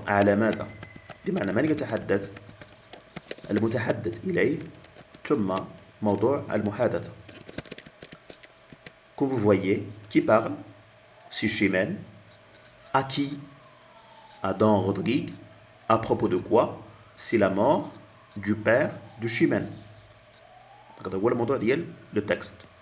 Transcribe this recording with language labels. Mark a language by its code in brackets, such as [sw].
[ar] على ماذا؟ بمعنى من يتحدث؟ المتحدث إليه ثم موضوع المحادثة. [fr] Comme vous voyez, qui parle? C'est Chimène. À qui? À Don Rodrigue. À propos de quoi? C'est la mort du père de Chimène. [ar] هذا هو الموضوع ديال le texte.